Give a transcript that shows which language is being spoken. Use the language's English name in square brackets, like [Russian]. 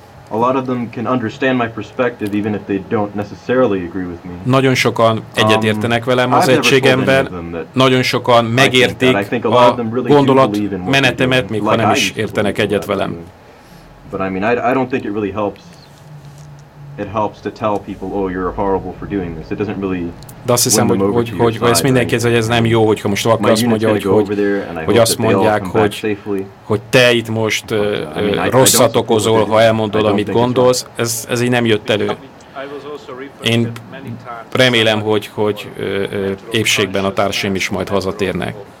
[English] A lot of them can understand my perspective, even if they don't necessarily agree with me. [Hungarian] Nagyon sokan egyetértenek velem az egységemben. Nagyon sokan megértik a gondolatmenetemet, még ha nem is értenek egyet velem. [English] But I mean, I don't think it really helps. It helps to tell people, oh, you're horrible for doing this. It doesn't really. [Hungarian] De azt hiszem, hogy ez mindenki, hogy ez nem jó, hogyha most valaki azt mondja, hogy azt mondják, hogy te itt most rosszat okozol, ha elmondod, amit gondolsz, ez így nem jött elő. Én remélem, hogy épségben a társaim is majd hazatérnek.